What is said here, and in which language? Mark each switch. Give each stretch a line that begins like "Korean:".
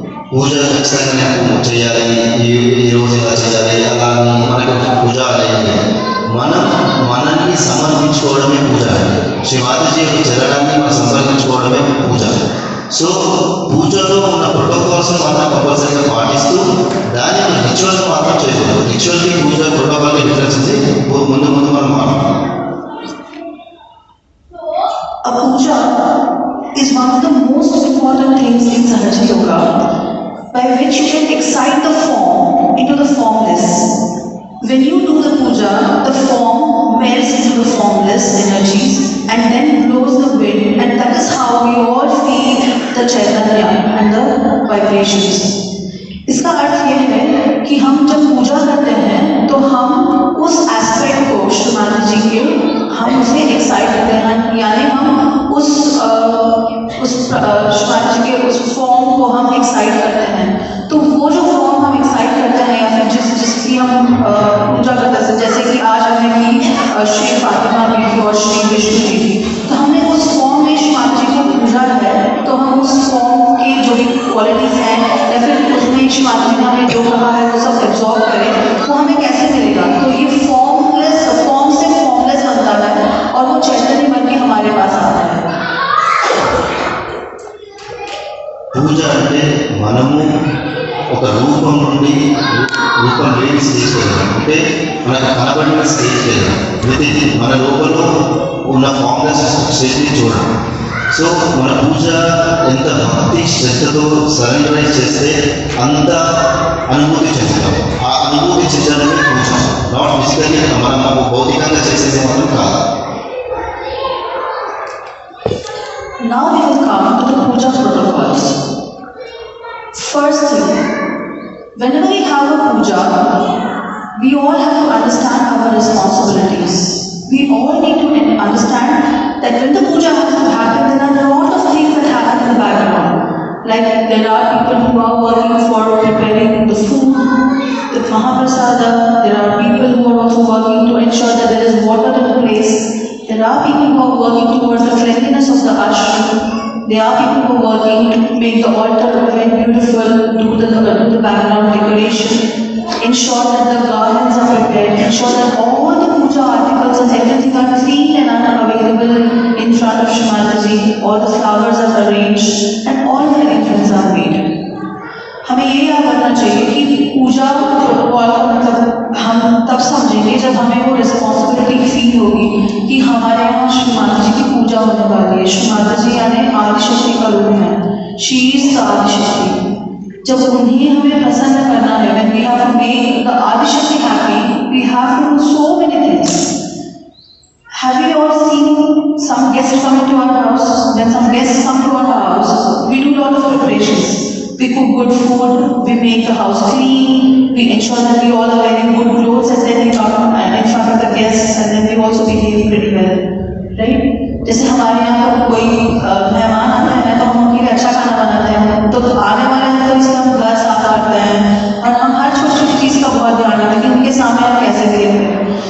Telugu: పూజ ఖచ్చితంగా నేను చేయాలి, ఈ రోజు ఇలా చేయాలి అలా అని మనకు పూజ అనేది మనల్ని సమర్పించుకోవడమే పూజ అండి. శ్రీ మాతాజీ చరణాన్ని మనం సమర్పించుకోవడమే పూజ. సో పూజలో ఉన్న ప్రోటోకాల్స్ మాత్రం కంపల్సరీగా పాటిస్తూ దాని రిచువల్స్ మాత్రం చేయకూడదు. రిచువల్కి పూజ ప్రోటోకాల్కి డిఫరెన్స్ ఉంది. ముందు మనం మాట్లాడతాం.
English: A puja is one of the most important things in Sahaja Yoga, by which you can excite the form into the formless. When you do the puja, the form melts into the formless energies and then blows the wind, and that is how we all feel the chaitanya and the vibrations.
Hindi: इसका अर्थ ये है कि हम जब पूजा करते हैं तो हम उस एस्पेक्ट को श्रीमान जी के हम उसे एक्साइट करते हैं, यानी हम उस श्रीमान जी के उस फॉर्म को हम एक्साइट करते हैं। तो वो जो फॉर्म हम एक्साइट करते हैं या फिर जिसकी हम पूजा करते हैं, जैसे कि आज हमने की श्री फातिमा जी की और श्री विष्णु जी की, तो हमने उस फॉर्म में श्रीमान जी को पूजा है, तो हम उस फॉर्म के जो भी क्वालिटीज हैं या फिर उसमें श्रीमान जी ने जो कहा है वो सब एब्जॉर्ब करें, वो हमें कैसे मिलेगा? तो ये फॉर्म से फॉर्मलेस बनता है और वो चैतन्य बन के हमारे पास आता है।
Telugu: పూజ అంటే మనము ఒక రూపం నుండి రూపం లేని స్టేజ్కి వెళ్ళాం. అంటే మనకు కనబడిన స్టేజ్కి వెళ్ళాం. విత్ మన లోపల ఉన్న ఫార్మ్లెస్ స్టేజ్ని చూడడం. సో మన పూజ ఎంత భక్తి శ్రద్ధతో సరెండరైజ్ చేస్తే అంత అనుభూతి చెందుతాం. ఆ అనుభూతి చెందడమే పూజ.
English: not physically
Telugu: మనం భౌతికంగా చేసేది మాత్రం కాదు.
English: Now we will come to the puja protocols. First thing, whenever we have a puja, we all have to understand our responsibilities. We all need to understand that when the puja has to happen, there are a lot of things that happen in the background. Like there are people who are working for preparing the food, the Mahaprasada, there are people who are also working to ensure that there is water in the place. There are people who are working towards the cleanliness of the ashram. There are people who are working to make the altar very beautiful, do the background decoration, ensure that the garlands are prepared, ensure that all the puja articles and everything are clean and available in front of Shri Mataji. All the flowers are arranged and all the arrangements are made.
Hindi: हमें ये याद रखना चाहिए कि पूजा protocol का मतलब हम तब समझेंगे जब हमें वो रिस्पॉन्सिबिलिटी फील होगी कि हमारे यहाँ श्री माता जी की पूजा होने वाली है। श्री माता जी यानी आदिशक्ति का रूप है,
English: She is the Adishakti.
Hindi: जब उन्हें हमें प्रसन्न करना है,
English: when we have to make the Adishakti happy, we have to do so many things. Have you all seen some guests coming to our house? When some guests come to our house, we do a lot of preparations. We cook good food, we make the house clean, we ensure that we all are wearing good clothes, and then we come in front of the guests, and then we also behave pretty well, right?
Hindi: जैसे हमारे यहाँ पर कोई मेहमान आते हैं तो हम उनके लिए अच्छा खाना बनाते हैं, तो आने वाले हैं तो इसलिए हम घर साफ करते हैं और हम हर छोटी छोटी चीज़ का बहुत ध्यान रखते हैं कि उनके सामने हम कैसे behave करें.